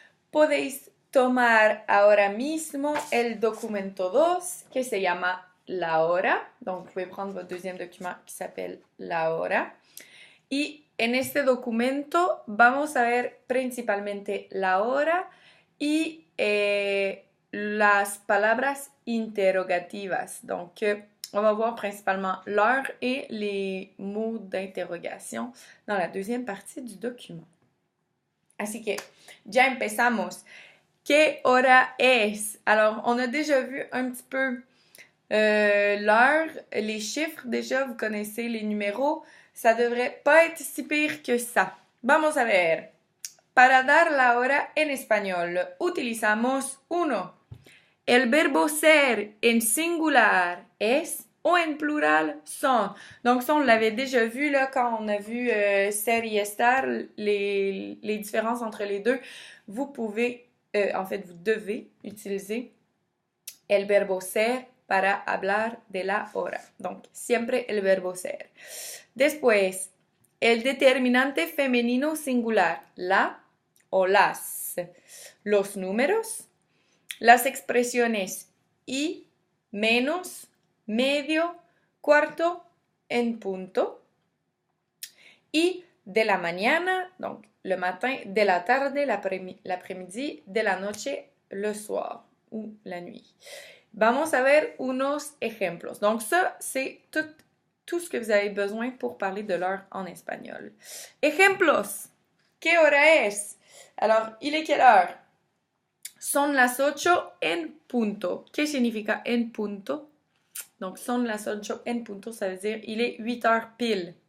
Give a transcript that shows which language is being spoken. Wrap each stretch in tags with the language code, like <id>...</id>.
<es>Podéis tomar ahora mismo el documento 2 que se llama La Hora.</es> <fr>Donc, vous pouvez prendre votre deuxième document qui s'appelle La Hora.</fr> <es>Y en este documento vamos a ver principalmente la hora y las palabras interrogativas.</es> <fr>Donc, on va voir principalement l'heure et les mots d'interrogation dans la deuxième partie du document.</fr> <es>Así que ya empezamos. ¿Qué hora es?</es> <fr>Alors, on a déjà vu un petit peu l'heure, les chiffres déjà, vous connaissez les numéros. Ça devrait pas être si pire que ça.</fr> <es>Vamos a ver. Para dar la hora en español, utilizamos uno. El verbo ser en singular es</es> <fr>ou</fr> <es>en plural son.</es> <fr>Donc ça, on l'avait déjà vu là quand on a vu ser y estar, les différences entre les deux. Vous pouvez, vous devez utiliser</fr> <es>el verbo ser para hablar de la hora.</es> <fr>Donc,</fr> <es>siempre el verbo ser. Después, el determinante femenino singular, la o las. Los números, las expresiones y, menos, medio, cuarto, en punto. Y de la mañana,</es> <fr>donc le matin,</fr> <es>de la tarde,</es> <fr>l'après-midi,</fr> <es>de la noche,</es> <fr>le soir ou la nuit.</fr> <es>Vamos a ver unos ejemplos.</es> <fr>Donc ça, c'est tout ce que vous avez besoin pour parler de l'heure en espagnol.</fr> <es>Ejemplos. ¿Qué hora es?</es> <fr>Alors, il est quelle heure?</fr> <es>Son las 8 en punto. ¿Qué significa en punto?</es> <fr>Donc,</fr> <es>son las 8 en punto,</es> <fr>ça veut dire il est 8 heures pile.</fr>